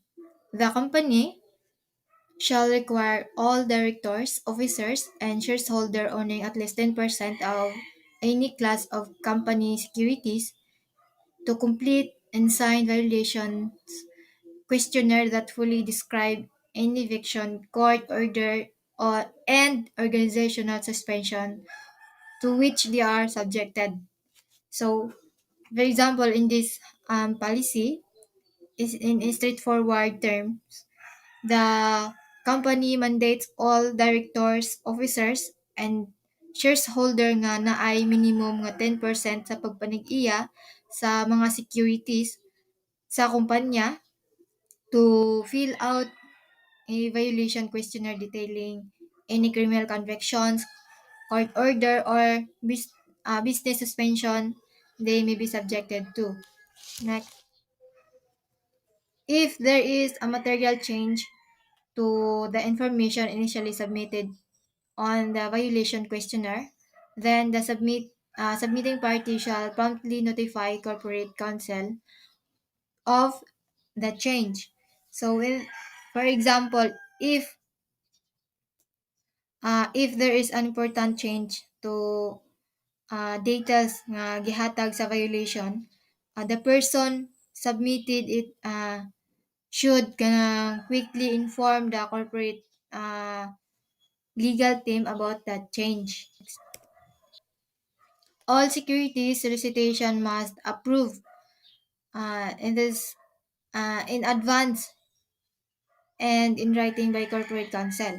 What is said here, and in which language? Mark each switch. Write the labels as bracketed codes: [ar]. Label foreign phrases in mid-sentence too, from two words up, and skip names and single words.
[en] The company shall require all directors, officers, and shareholders owning at least 10% of any class of company securities to complete and sign violations questionnaire that fully describe any eviction, court order, or and organizational suspension to which they are subjected. So, for example, in this policy, is in a straightforward terms, the company mandates all directors, officers, and shareholder [ceb] nga na ay minimum nga 10% sa pagpanig-iya sa mga securities sa kumpanya [en] to fill out a violation questionnaire detailing any criminal convictions, court order, or business suspension they may be subjected to. Next, if there is a material change to the information initially submitted on the violation questionnaire, then the submitting party shall promptly notify corporate counsel of the change. So, for example, if there is an important change to data [ceb] nga gihatag [en] sa violation, the person submitted it should quickly inform the corporate legal team about that change. All securities solicitation must approve in advance and in writing by corporate counsel.